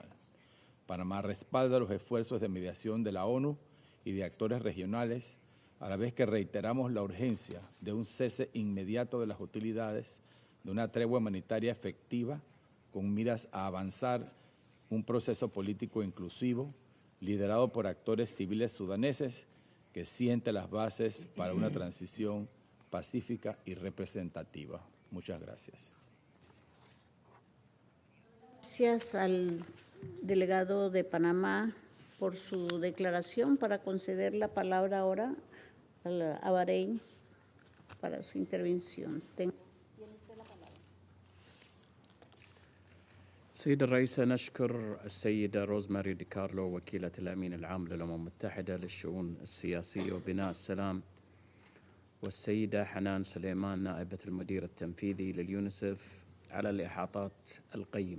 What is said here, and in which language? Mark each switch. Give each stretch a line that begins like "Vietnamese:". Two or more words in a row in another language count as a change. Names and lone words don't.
Spanish: Panamá respalda los esfuerzos de mediación de la ONU y de actores regionales, a la vez que reiteramos la urgencia de un cese inmediato de las hostilidades, de una tregua humanitaria efectiva con miras a avanzar un proceso político inclusivo liderado por actores civiles sudaneses que siente las bases para una transición pacífica y representativa. Muchas gracias. Gracias al delegado de Panamá por su declaración. Para conceder la palabra ahora a Bahrein para su intervención.
Arabic: سيد الرئيس، نشكر السيدة روزماري دي كارلو وكيلة الأمين العام للأمم المتحدة للشؤون السياسية وبناء السلام، والسيدة حنان سليمان نائبة المدير التنفيذي لليونيسف على الإحاطات القيمة.